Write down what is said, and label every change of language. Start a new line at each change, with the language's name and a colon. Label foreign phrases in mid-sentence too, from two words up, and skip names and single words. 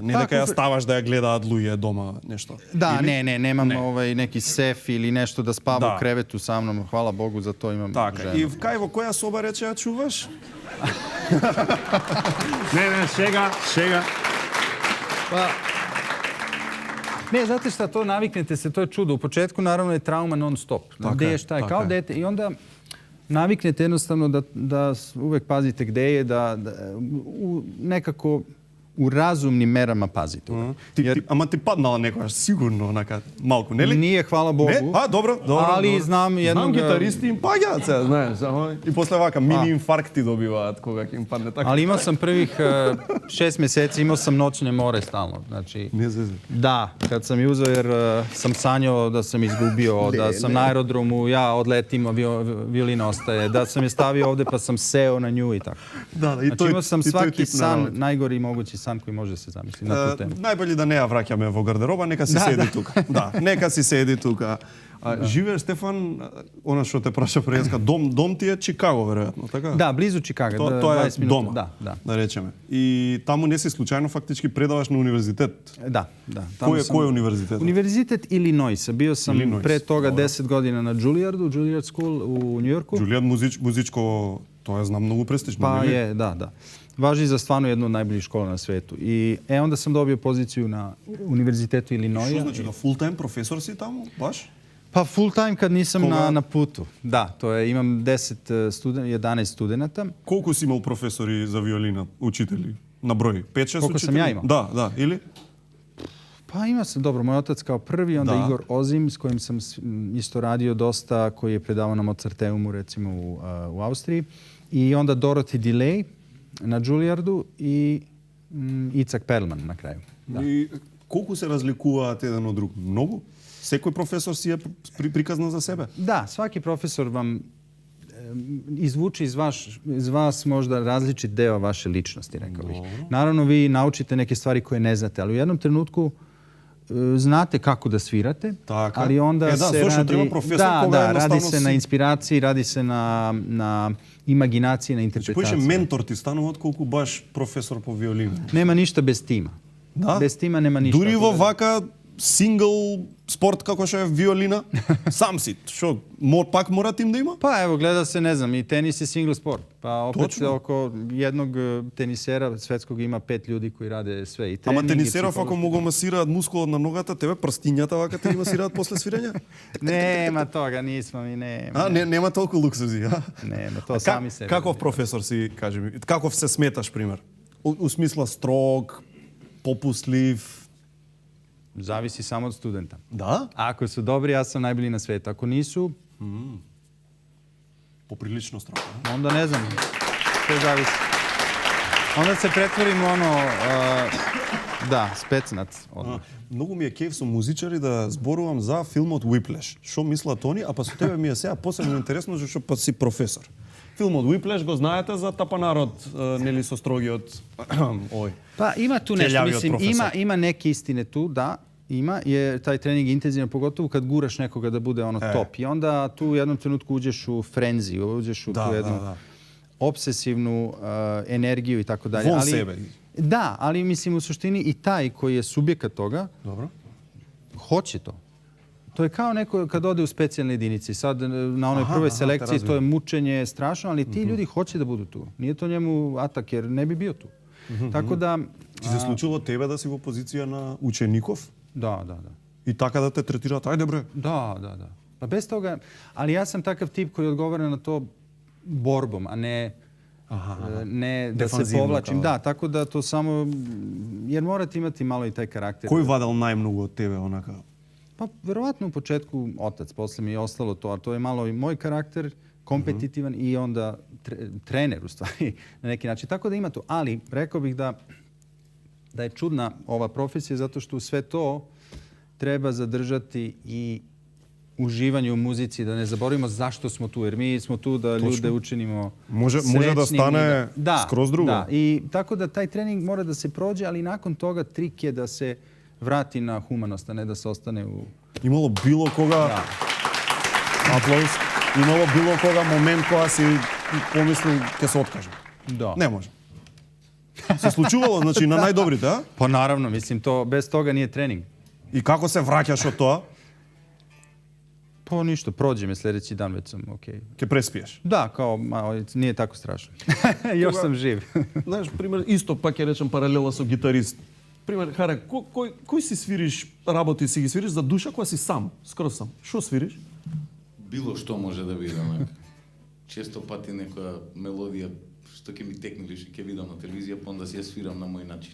Macedonian: Не дека ја ставаш да ја гледаат луѓе дома нешто.
Serbian: Да, немам неки сеф или нешто да спава во кревету са мном, хвала Богу,
Macedonian: за тоа имам
Serbian: така, жена.
Macedonian: И кај во која соба рече ја чуваш? Не, шега.
Serbian: Не, znate šta, to naviknete se, to je čudo. U početku naravno je trauma non stop. Gde je, šta je, kao dete. I onda naviknete jednostavno da uvek pazite gde je, da nekako u razumnim merama pazite.
Macedonian: Ама ти паднала некогаш сигурно онака малку, нели?
Serbian: Nije, hvala Bogu.
Macedonian: Не? добро.
Serbian: Ali znam jednog...
Macedonian: Знам гитаристи им паѓаат се, знаеш, и после вака мини инфаркти добиваат кога ќе им падне така.
Serbian: Ali imao sam prvih 6 meseci, imao sam noćne more stalno. Znači, da, kad sam je uzeo jer sam sanjao da sam izgubio, da sam na aerodromu, ja odletim, violina ostaje, da sam je stavio ovde pa sam seo na nju i tako. Znači imao sam svaki san, najgori mogući san koji može se zamisliti na tu temu.
Macedonian: Најбоље да не ја враќаме во гардероба, нека си седи тука. Да, нека си седи тука. Живееш, Стефан, она што те праша преска, дом ти е Чикаго, веројатно, така? Да, близу Чикаго, тоа е 20 минути. дома, да речеме. И таму не си случајно фактички предаваш на универзитет. Да. Кој е универзитет?
Serbian: Универзитет Илинойса. Био сам пред тога 10 година на Джулијарду, Джулијард скул у Њујорку.
Macedonian: Джулијард музичко, тоа знам многу престижно. Па е, да.
Serbian: Važi za stvarno jednu od najboljih škola na svetu. I onda sam dobio poziciju na Univerzitetu Ilinoja. Što znači da full-time profesor si tamo, baš? Pa full-time kad nisam na putu. Da, to je, imam 11 studenata. Koliko si imao profesori za violina, učitelji? Na broj? 5-6 učitelji? Koliko sam ja imao? Da, ili? Pa imao sam, dobro, moj otac kao prvi, onda Igor Ozim, s kojim sam isto radio dosta, koji je predavao na Mozarteumu, recimo u Austriji. I onda Dorothy Delay na Juilliardu i Icak Perlman na kraju.
Macedonian: И колку се разликуваат еден од друг? Многу? Секој професор си е приказна за себе?
Serbian: Da, svaki profesor vam izvuče iz vas možda različit deo vaše ličnosti, rekao bih. Naravno, vi naučite neke stvari koje ne znate, ali u jednom trenutku znate kako da svirate, ali onda se radi se na inspiraciji, radi se na imaginaciji, na interpretaciji.
Macedonian: Кој ментор ти станува колку баш професор по виолин?
Serbian: Nema ništa bez tima. Bez tima nema ništa.
Macedonian: Дури во вака сингл спорт како што е виолина, сам си, што пак мора тим да има?
Serbian: Pa evo, gleda se, ne znam, i tenis je single sport. Pa opet oko jednog tenisera svetskog ima 5 ljudi koji rade sve i trening.
Macedonian: Ама тенисеров ако могу масираат мускулот на ногата, тебе прстињата вака те масираат после свирење?
Serbian: Nema toga, nismo mi, nema.
Macedonian: Нема толку луксузи, а?
Serbian: Nema, to sami sebi.
Macedonian: Каков професор си, кажи ми? Каков се сметаш, пример? У смисла строг, попустлив?
Serbian: Zavisi samo od studenta. Da? Ako su dobri, ja sam najbolji na svetu. Ako nisu... Poprilično strano. Onda ne znam. To zavisi. Onda se pretvorim da, specnac.
Macedonian: Многу ми е кеф со музичари да зборувам за филмот Whiplash. Што мислат они, а па со тебе ми е сега посебно интересно зашто па си професор. Филмот Whiplash го знаете за тапанарот, нели со строгиот ој.
Serbian: Pa ima tu nešto, mislim, ima neke istine tu, da, ima, je taj trening intenzivan, pogotovo kad guraš nekoga da bude ono top. I onda tu u jednom trenutku uđeš u frenzi, uđeš u tu jednu obsesivnu energiju i tako dalje. Von sebe. Da, ali mislim u suštini i taj koji je subjekat toga, hoće to. To je kao neko kad ode u specijalne jedinice. Sad na onoj prvoj selekciji to je mučenje strašno, ali ti ljudi hoće da budu tu. Nije to njemu atak jer ne bi bio tu. Tako da...
Macedonian: Ти се случило тебе да си во позиција на учеников?
Serbian: Da.
Macedonian: И така да те третираат, ајде бре.
Serbian: Da. Pa bez toga, ali ja sam takav tip koji odgovara na to borbom, a ne da se povlačim. Da, tako da to samo... Jer morate imati malo i taj karakter.
Macedonian: Кој вадел најмногу од тебе, онака?
Serbian: Pa, verovatno u početku otac, posle mi je ostalo to, a to je malo i moj karakter, kompetitivan i onda trener u stvari na neki način. Tako da ima to. Ali rekao bih da je čudna ova profesija zato što sve to treba zadržati i uživanje u muzici, da ne zaboravimo zašto smo tu, jer mi smo tu da ljude učinimo srećnim. Može da stane skroz drugo. Da, i tako da taj trening mora da se prođe, ali nakon toga trik je da se vrati na humanost, a ne da se ostane u...
Macedonian: Имало било кога... Аплауз. Имало било кога момент кога си помислил ќе се откажам? Да. Не може. Се случувало, значи, на најдобрите, а?
Serbian: Pa naravno, mislim, to, bez toga nije trening.
Macedonian: И како се враќаш од тоа?
Serbian: Pa ništa, prođe me sljedeći dan, već sam okej.
Macedonian: Ќе преспиеш?
Serbian: Da, kao, nije tako strašno. Još sam živ.
Macedonian: Знаеш, пример, исто пак ќе речем паралела со гитарист. Пример, Харе, кој си свириш, работи си ги свириш за душа кога си сам, скроз сам. Што свириш? Било што може да биде, онака. Често пати некоја мелодија што ќе ми текне или што ќе видам на телевизија, па онда си ја свирам на мој начин.